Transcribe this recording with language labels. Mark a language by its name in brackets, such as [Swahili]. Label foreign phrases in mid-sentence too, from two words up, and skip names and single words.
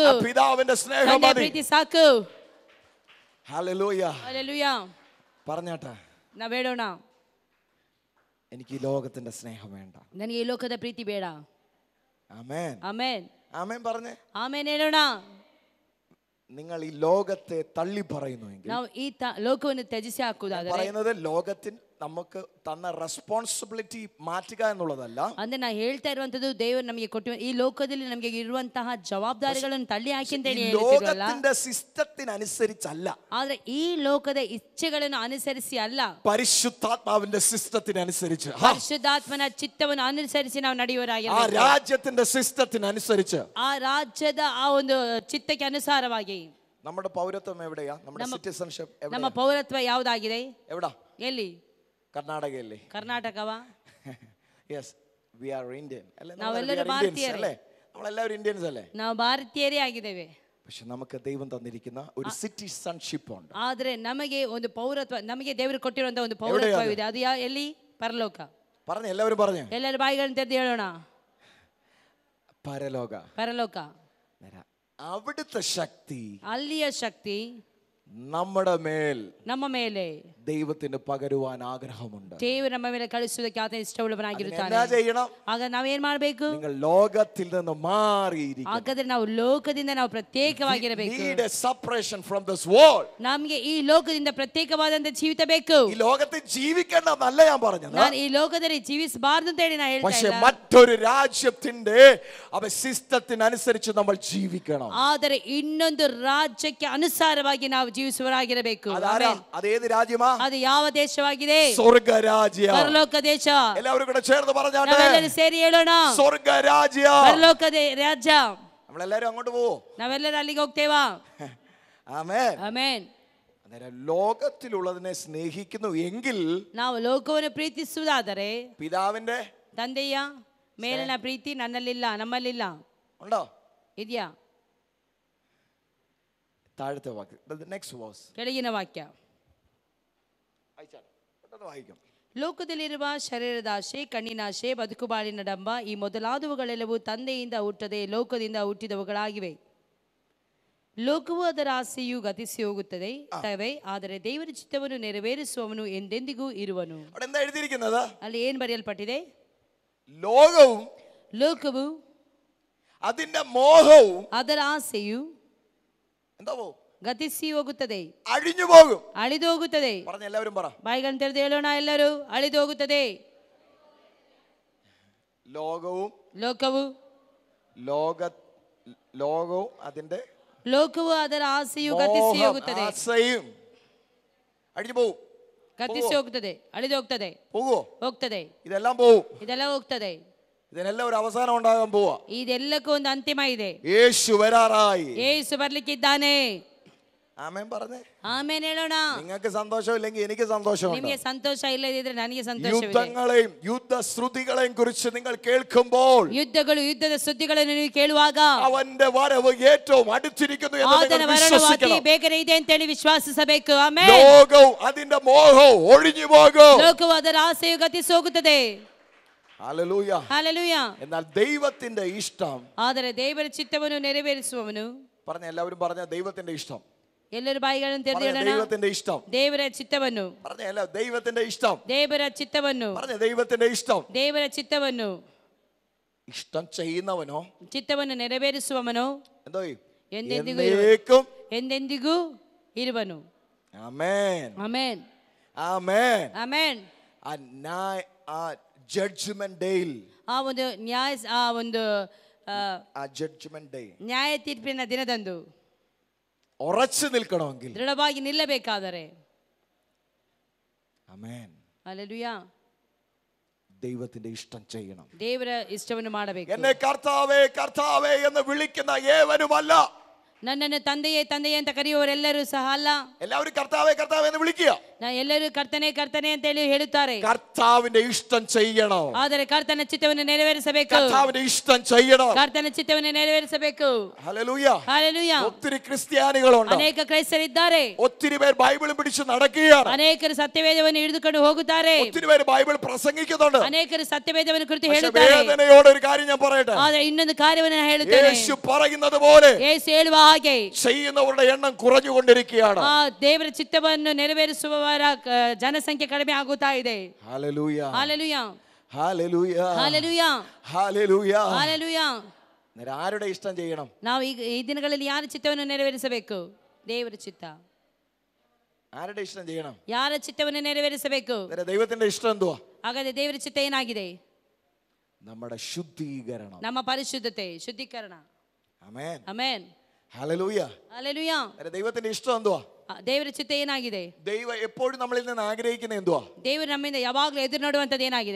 [Malayalam] പിതാവിന്റെ സ്നേഹം [Kannada] ತಂದೆಯ [Malayalam] മതി. [Kannada] ಪ್ರೀತಿ ಸಾಕು. [Malayalam] ഹല്ലേലൂയ. ഹല്ലേലൂയ. പറഞ്ഞാട്ടെ, [Kannada] ನಾವು ಹೇಳೋಣ, [Malayalam] എനിക്ക് ഈ ലോകത്തിന്റെ സ്നേഹം വേണ്ട. [Kannada] ನನಗೆ ಈ ಲೋಕದ ಪ್ರೀತಿ ಬೇಡ. [Malayalam] ആമേൻ. [Kannada] ಆಮೆನ್. [Malayalam] ആമേൻ പറഞ്ഞേ. [Kannada] ಆಮೆನ್ ಹೇಳೋಣ. [Malayalam] നിങ്ങൾ ഈ ലോകത്തെ തള്ളി പറയുന്നുവെങ്കിൽ, [Kannada] ನಾವು ಈ ಲೋಕವನ್ನು ತ್ಯಜಿಸಿ ಹಾಕುವುದಾದರೆ, [Malayalam] പറയുന്നത് ലോകത്തിൽ നമുക്ക് തന്ന റെസ്പോൺസിബിലിറ്റി മാറ്റുക എന്നുള്ളതല്ല. [Kannada] ಅಂದ್ರೆ ನಾ ಹೇಳ್ತಾ ಇರುವಂತದ್ದು ದೇವರು ನಮಗೆ ಕೊಟ್ಟಿರುವ ಈ ಲೋಕದಲ್ಲಿ ನಮಗೆ ಇರುವಂತಹ ಜವಾಬ್ದಾರಿಗಳನ್ನು ತಳ್ಳಿ ಹಾಕಿ ಅಂತ ಹೇಳ್ತಿರಲ್ಲ. [Malayalam] ലോകത്തിന്റെ സിസ്റ്റത്തിനനുസരിച്ചല്ല, [Kannada] ಆದ್ರೆ ಈ ಲೋಕದ ಇಚ್ಛೆಗಳನ್ನು ಅನುಸರಿಸಿ ಅಲ್ಲ, [Malayalam] പരിശുദ്ധാത്മാവിന്റെ സിസ്റ്റത്തിനനുസരിച്ച്, [Kannada] ಪರಿಶುದ್ಧಾತ್ಮನ ಚಿತ್ತವನ್ನು ಅನುಸರಿಸಿ ನಾವು ನಡೆಯುವರಾಗಿರಬೇಕು. [Malayalam] ആ രാജ്യത്തിന്റെ സിസ്റ്റത്തിനനുസരിച്ച്, [Kannada] ಆ ರಾಜ್ಯದ ಆ ಒಂದು ಚಿತ್ತಕ್ಕೆ ಅನುಸಾರವಾಗಿ. [Malayalam] നമ്മുടെ പൗരത്വം എവിടെയാ? നമ്മുടെ സിറ്റിസൺഷിപ്പ് [Kannada] ನಮ್ಮ ಪೌರತ್ವ ಯಾವುದಾಗಿದೆ? [Malayalam] എവിടാ? [Kannada] ಎಲ್ಲಿ? [Malayalam] കർണാടകയല്ലേ? [Kannada] ಕರ್ನಾಟಕವಾ? [English] Yes, we are Indian അല്ലേ? [Kannada] ನಾವೆಲ್ಲರೂ ಭಾರತೀಯರೇ. [Malayalam] നമ്മളെല്ലാവരും ഇന്ത്യൻസ് അല്ലേ? [Kannada] ನಾವು ಭಾರತೀಯರೇ ಆಗಿದ್ದೇವೆ. [Malayalam] പക്ഷെ നമുക്ക് ദൈവം തന്നിരിക്കുന്ന ഒരു സിറ്റിസൺഷിപ്പ് ഉണ്ട്. [Kannada] ಆದ್ರೆ ನಮಗೆ ಒಂದು ಪೌರತ್ವ, ನಮಗೆ ದೇವರು ಕೊಟ್ಟಿರುವಂತಹ ಒಂದು ಪೌರತ್ವವಿದೆ. ಅದು ಎಲ್ಲಿ? ಪರಲೋಕ. [Malayalam] പറഞ്ഞു, ಎಲ್ಲവരും പറഞ്ഞു. [Kannada] ಎಲ್ಲರೂ ಬಾಯಿಗಳನ್ನು ತೆರೆದು ಹೇಳೋಣ, [Malayalam] പരലോക. [Kannada] ಪರಲೋಕ. [Malayalam] അവിടുത്തെ ശക്തി, [Kannada] ಅಲ್ಲಿಯ ಶಕ್ತಿ [Malayalam] നമ്മുടെ മേൽ, [Kannada] ನಮ್ಮ ಮೇಲೆ [Malayalam] ദൈവത്തിന് പകരുവാൻ ആഗ്രഹമുണ്ട്. [Kannada] ದೇವರು ನಮ್ಮ ಮೇಲೆ ಕಳಿಸುವುದಕ್ಕೆ ಆತ ಇಷ್ಟವುಳ್ಳವನಾಗಿರುತ್ತಾನೆ. [Malayalam] എന്താ ചെയ്യണം? [Kannada] ಆಗ ನಾವೇನ್ ಮಾಡಬೇಕು? [Malayalam] നിങ്ങൾ ലോകത്തിൽ നിന്ന് മാറിയിരിക്കണം. [Kannada] ಹಾಗಾದ್ರೆ ನಾವು ಲೋಕದಿಂದ ನಾವು ಪ್ರತ್ಯೇಕವಾಗಿರಬೇಕು. [English] Need a separation from this world. [Kannada] ನಮಗೆ ಈ ಲೋಕದಿಂದ ಪ್ರತ್ಯೇಕವಾದಂತ ಜೀವಿತ ಬೇಕು. [Malayalam] ഈ ലോകത്തിൽ ജീവിക്കണമെന്നല്ല ഞാൻ പറഞ്ഞത്. [Kannada] ನಾನು ಈ ಲೋಕದಲ್ಲಿ ಜೀವಿಸಬಾರದು ಅಂತ ಹೇಳಿ ನಾನು ಹೇಳ್ತಾ [Malayalam] പക്ഷേ [Kannada] ಇಲ್ಲ. [Malayalam] മറ്റൊരു രാജ്യത്തിന്റെ സിസ്റ്റത്തിനനുസരിച്ച് നമ്മൾ ജീവിക്കണം. [Kannada] ಆದರೆ ಇನ್ನೊಂದು ರಾಜ್ಯಕ್ಕೆ ಅನುಸಾರವಾಗಿ ನಾವು ಜೀವಿಸುವರಾಗಿರಬೇಕು. [Malayalam] അതേത് രാജ്യമാ? [Kannada] ಅದು ಯಾವ ದೇಶವಾಗಿದೆ? [Malayalam] സ്വർഗരാജ്യ, [Kannada] ಪರಲೋಕ ದೇಶ. [Malayalam] എല്ലാവരും കൂടെ ചേർന്ന് പറഞ്ഞാട്ടെ, [Kannada] ನಾವೆಲ್ಲರೂ ಸೇರಿ ಹೇಳೋಣ, [Malayalam] സ്വർഗരാജ്യ. [Kannada] ಪರಲೋಕ ರಾಜ್ಯ. [Malayalam] നമ്മളെല്ലാരും അങ്ങോട്ട് പോവോ? [Kannada] ನಾವೆಲ್ಲರೂ ಅಲ್ಲಿಗೆ ಹೋಗ್ತೇವಾ? [Malayalam] ആമേൻ. [Kannada] ಆಮೆನ್. [Malayalam] അന്നേരം ലോകത്തിലുള്ളതിനെ സ്നേഹിക്കുന്നു എങ്കിൽ, [Kannada] ನಾವು ಲೋಕವನ್ನು ಪ್ರೀತಿಸುವುದಾದರೆ, [Malayalam] പിതാവിന്റെ, [Kannada] ತಂದೆಯ ಮೇಲಿನ ಪ್ರೀತಿ ನನ್ನಲ್ಲಿಲ್ಲ, ನಮ್ಮಲ್ಲಿಲ್ಲ. [Malayalam] ഉണ്ടോ? [Kannada] ಇದೆಯಾ? [Malayalam] താഴത്തെ വാക്യം, [English] next verse, [Kannada] ಕೆಳಗಿನ ವಾಕ್ಯ [Malayalam] വായിക്കാം. [Kannada] ಲೋಕದಲ್ಲಿರುವ ಶರೀರದಾಶೆ, ಕಣ್ಣಿನಾಶೆ, ಬದುಕುಬಾಳಿನ ಡಂಬ, ಈ ಮೊದಲಾದವುಗಳೆಲ್ಲವೂ ತಂದೆಯಿಂದ ಹುಟ್ಟದೆ ಲೋಕದಿಂದ ಹುಟ್ಟಿದವುಗಳಾಗಿವೆ. ಲೋಕವು ಅದರ ಆಸೆಯು ಗತಿಸಿ ಹೋಗುತ್ತದೆ, ಆದರೆ ದೇವರ ಚಿತ್ತವನ್ನು ನೆರವೇರಿಸುವವನು ಎಂದೆಂದಿಗೂ ಇರುವನು. [Malayalam] എന്താ എഴുതിയിരിക്കുന്നത്? [Kannada] ಅಲ್ಲಿ ಏನ್ ಬರೆಯಲ್ಪಟ್ಟಿದೆ? [Malayalam] ലോകവും [Kannada] ಲೋಕವು [Malayalam] അതിന്റെ മോഹവും [Kannada] ಅದರ ಆಸೆಯು [Malayalam] എന്താവോ? [Kannada] ಗತಿಸಿ ಹೋಗುತ್ತದೆ, [Malayalam] അഴിഞ്ഞു പോകും. [Kannada] ಅಳಿದು ಹೋಗುತ್ತದೆ. [Malayalam] പറഞ്ഞ എല്ലാവരും പറ. [Kannada] ಬಾಯಿಗಳನ್ನು ತೆರೆದು ಹೇಳೋಣ ಎಲ್ಲರೂ, ಅಳಿದು ಹೋಗುತ್ತದೆ. [Malayalam] ലോകവും, [Kannada] ಲೋಕವು, [Malayalam] ലോകവും അതിന്റെ [Kannada] ಲೋಕವು ಅದರ ಆಸೆಯು ಗತಿಸಿ ಹೋಗುತ್ತದೆ, [Malayalam] ആസയും അഴിഞ്ഞു പോകും. [Kannada] ಗತಿಸಿ ಹೋಗುತ್ತದೆ, ಅಳಿದು ಹೋಗ್ತದೆ, [Malayalam] പോകുവോ? [Kannada] ಹೋಗ್ತದೆ. [Malayalam] ഇതെല്ലാം പോവും. [Kannada] ಇದೆಲ್ಲ ಹೋಗ್ತದೆ. [Malayalam] ഇതിനെല്ലാം ഒരു അവസാനം ഉണ്ടാകാൻ പോവാ. [Kannada] ಇದೆಲ್ಲಕ್ಕೂ ಒಂದು ಅಂತಿಮ ಇದೆ. [Malayalam] യേശു വരാറായി. [Kannada] ಯೇಸು ಬರ್ಲಿಕ್ಕಿದ್ದಾನೆ. [Malayalam] ആമേൻ പറഞ്ഞേ. [Kannada] ಆಮೇನ್ ಹೇಳೋಣ. [Malayalam] നിങ്ങൾക്ക് സന്തോഷമില്ലെങ്കിൽ എനിക്ക് സന്തോഷമുണ്ട്. [Kannada] ನಿಮಗೆ ಸಂತೋಷ ಇಲ್ಲದಿದ್ರೆ ನನಗೆ ಸಂತೋಷವಿದೆ. [Malayalam] യുദ്ധങ്ങളെയും യുദ്ധശ്രുതികളെയും കുറിച്ച് നിങ്ങൾ കേൾക്കുമ്പോൾ, [Kannada] ಯುದ್ಧದ ಸುದ್ದಿಗಳನ್ನು ನೀವು ಕೇಳುವಾಗ, [Malayalam] അവന്റെ വരവ് ഏറ്റവും അടുത്തിരിക്കുന്നു എന്ന് [Kannada] ಆತನ [Malayalam] നിങ്ങൾ [Kannada] ವರವು ಅತಿ [Malayalam] വിശ്വസിക്കണം. [Kannada] ಬೇಗನೆ ಇದೆ ಅಂತ ಹೇಳಿ ವಿಶ್ವಾಸಿಸಬೇಕು. ಆಮೆನ್. [Malayalam] ലോകവും അതിന്റെ മോഹവും ഒഴിഞ്ഞു പോകും. [Kannada] ಲೋಕವು ಅದರ ಆಸೆಯು ಗತಿಸಿ ಹೋಗುತ್ತದೆ. [Malayalam] ഹല്ലേലൂയ. [Kannada] ಹಲ್ಲೆಲೂಯ. [Malayalam] എന്നാൽ ദൈവത്തിന്റെ ഇഷ്ടം, [Kannada] ಆದರೆ ದೇವರ ಚಿತ್ತವನ್ನು ನೆರವೇರಿಸುವವನು, [Malayalam] പറഞ്ഞ എല്ലാവരും പറഞ്ഞ ദൈവത്തിന്റെ ഇഷ്ടം, [Kannada] ಎಲ್ಲರೂ ಬಾಯಿಗಳನ್ನು ತೆರೆದು ಹೇಳೋಣ, [Malayalam] ദൈവത്തിന്റെ ഇഷ്ടം, [Kannada] ದೇವರ ಚಿತ್ತವನ್ನು, [Malayalam] പറഞ്ഞ എല്ലാ ദൈവത്തിന്റെ ഇഷ്ടം, [Kannada] ದೇವರ ಚಿತ್ತವನ್ನು, [Malayalam] പറഞ്ഞ ദൈവത്തിന്റെ ഇഷ്ടം. [Kannada] ದೇವರ ಚಿತ್ತವನ್ನು, [Malayalam] ഇഷ്ടം ചെയ്യുന്നവനോ, [Kannada] ಚಿತ್ತವನ್ನು ನೆರವೇರಿಸುವವನು [Malayalam] എന്തോ [Kannada] ಎಂದೆಂದಿಗೂ ಎಂದೆಂದಿಗೂ ಇರುವನು. [Malayalam] ആമേൻ. [Kannada] ಆಮೆನ್. [Malayalam] ആമേൻ. [Kannada] ಆಮೆನ್. [Malayalam] ആ [English] judgment day, [Kannada] ಆ ಒಂದು [English] judgment day, [Kannada] ನ್ಯಾಯ ತೀರ್ಪಿನ ದಿನದಂದು [Malayalam] ഉറച്ചു നിൽക്കണമെങ്കിൽ, [Kannada] ದೃಢವಾಗಿ ನಿಲ್ಲಬೇಕಾದರೆ, [Malayalam] ആമേൻ, [Kannada] ಹಲ್ಲೆಲೂಯ, [Malayalam] ദൈവത്തിന്റെ ഇഷ്ടം ചെയ്യണം. [Kannada] ದೇವರ ಇಷ್ಟವನ್ನು ಮಾಡಬೇಕು. [Malayalam] എന്നെ കർത്താവേ കർത്താവേ എന്ന് വിളിക്കുന്ന ഏവനുമല്ല. [Kannada] ನನ್ನನ್ನು ತಂದೆಯೇ ತಂದೆಯೇ ಅಂತ ಕರೆಯುವವರೆಲ್ಲರೂ ಸಹ ಅಲ್ಲ. [Malayalam] എല്ലാവരും കർത്താവേ കർത്താവേ എന്ന് വിളിക്കുക. [Kannada] ಎಲ್ಲರೂ ಕರ್ತನೆ ಕರ್ತನೆ ಅಂತ ಹೇಳಿ ಹೇಳುತ್ತಾರೆ. [Malayalam] കർത്താവിന്റെ ഇഷ്ടം ചെയ്യണം. [Kannada] ಆದರೆ ಕರ್ತನ ಚಿತ್ತವನ್ನು ನೆರವೇರಿಸಬೇಕು. [Malayalam] കർത്താവിന്റെ ഇഷ്ടം ചെയ്യണം. [Kannada] ಕರ್ತನ ಚಿತ್ತವನ್ನು ನೆರವೇರಿಸಬೇಕು. [Malayalam] ഹല്ലേലൂയ. ഹല്ലേലൂയ. ഒത്തിരി ക്രിസ്ത്യാനികളുണ്ട്. [Kannada] ಅನೇಕ ಕ್ರೈಸ್ತರಿದ್ದಾರೆ. [Malayalam] ഒത്തിരി പേർ ബൈബിൾ പിടിച്ച് നടക്കുകയാണ്. [Kannada] ಅನೇಕರು ಸತ್ಯವೇದವನ್ನು ಹಿಡಿದುಕೊಂಡು ಹೋಗುತ್ತಾರೆ. [Malayalam] ഒത്തിരി പേർ ബൈബിൾ പ്രസംഗിക്കുന്നുണ്ട്. [Kannada] ಅನೇಕರು ಸತ್ಯವೇದವನ್ನು ಕುರಿತು ಹೇಳುತ್ತಾರೆ. [Malayalam] വേദനയോടെ ഒരു കാര്യം ഞാൻ പറയട്ടെ. [Kannada] ಆದರೆ ಇನ್ನೊಂದು ಕಾರ್ಯವನ್ನು ನಾನು ಹೇಳುತ್ತೇನೆ. [Malayalam] യേശു പറയുന്നത് പോലെ [Kannada] ಯೇಸು ಹೇಳುವ ಹಾಗೆ [Malayalam] ചെയ്യുന്നവരുടെ എണ്ണം കുറഞ്ഞുകൊണ്ടിരിക്കുകയാണ്. [Kannada] ದೇವರ ಚಿತ್ತವನ್ನು ನೆರವೇರಿಸುವವರ ಜನಸಂಖ್ಯೆ ಕಡಿಮೆ ಆಗುತ್ತಾ ಇದೆ. [Malayalam] ഹല്ലേലൂയ. ഹല്ലേലൂയ. ഹല്ലേലൂയ. ഹല്ലേലൂയ. ഹല്ലേലൂയ. ഹല്ലേലൂയ. ആരുടെ ഇഷ്ടം ചെയ്യണം? [Kannada] ನಾವು ಈ ದಿನಗಳಲ್ಲಿ ಯಾರ ಚಿತ್ತವನ್ನು ನೆರವೇರಿಸಬೇಕು? ದೇವರ ಚಿತ್ತ. [Malayalam] ആരുടെ ഇഷ്ടം ചെയ്യണം? [Kannada] ಯಾರ ಚಿತ್ತವನ್ನು ನೆರವೇರಿಸಬೇಕು? [Malayalam] ദൈവത്തിന്റെ ഇഷ്ടം എന്തുവാ? [Kannada] ಹಾಗಾದ್ರೆ ದೇವರ ಚಿತ್ತ ಏನಾಗಿದೆ? [Malayalam] നമ്മുടെ ശുദ്ധീകരണം, [Kannada] ನಮ್ಮ ಪರಿಶುದ್ಧತೆ, ಶುದ್ಧೀಕರಣ. [Malayalam] ആമേൻ. [Kannada] ಆಮೆನ್. [Malayalam] ഹല്ലേലൂയ. ഹല്ലേലൂയ. ദൈവത്തിന്റെ ഇഷ്ടം എന്തുവാ? [Kannada] ದೇವರ ಚಿತ್ತ ಏನಾಗಿದೆ? [Malayalam] ദൈവം എപ്പോഴും നമ്മളിൽ നിന്ന് ആഗ്രഹിക്കുന്നത് എന്തുവാ? [Kannada] ದೇವರು ನಮ್ಮಿಂದ ಯಾವಾಗಲೂ ಎದುರು ನೋಡುವಂತದ್ದು ಏನಾಗಿದೆ?